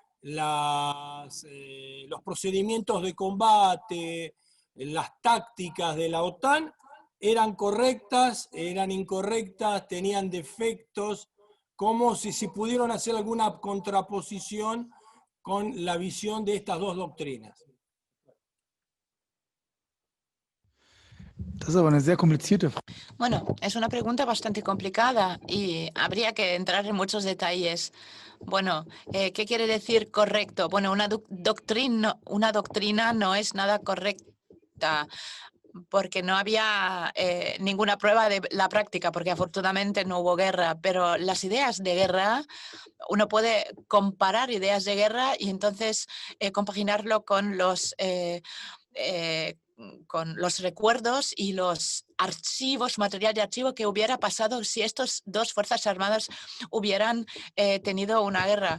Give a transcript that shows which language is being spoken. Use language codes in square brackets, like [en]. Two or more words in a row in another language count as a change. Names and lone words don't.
[es] los procedimientos de combate, las tácticas de la OTAN eran correctas, eran incorrectas, tenían defectos, como si pudieron hacer alguna contraposición con la visión de estas dos doctrinas. [de] Das ist aber eine sehr komplizierte Frage. [es] Bueno, es una pregunta bastante complicada y habría que entrar en muchos detalles. Bueno, ¿qué quiere decir correcto? Bueno, una doctrina no es nada correcta porque no había ninguna prueba de la práctica, porque afortunadamente no hubo guerra, pero las ideas de guerra, uno puede comparar ideas de guerra y entonces compaginarlo con los recuerdos y los archivos, material de archivo que hubiera pasado si estas dos fuerzas armadas hubieran tenido una guerra.